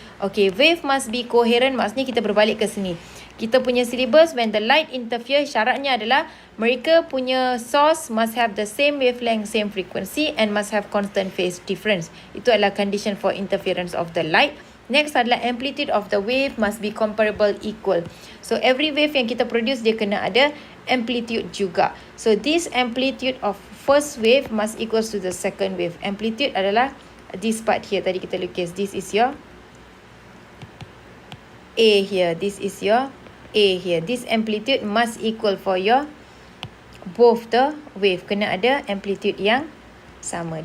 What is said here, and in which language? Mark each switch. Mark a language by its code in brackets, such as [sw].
[en] Okay, wave must be coherent [ms] maksudnya kita berbalik ke sini. Kita punya [en] syllabus, when the light interfere, [ms] syaratnya adalah mereka punya [en] source must have the same wavelength, same frequency and must have constant phase difference. [ms] Itu adalah [en] condition for interference of the light. Next adalah amplitude of the wave must be comparable equal. So every wave [ms] yang kita produce, dia kena ada amplitude juga. [en] So this amplitude of first wave must equals to the second wave. Amplitude [ms] adalah [en] this part here. [ms] Tadi kita lukis. [en] This is your A here. This is your A here. This amplitude must equal for your both the wave. [ms] Kena ada amplitude yang sama.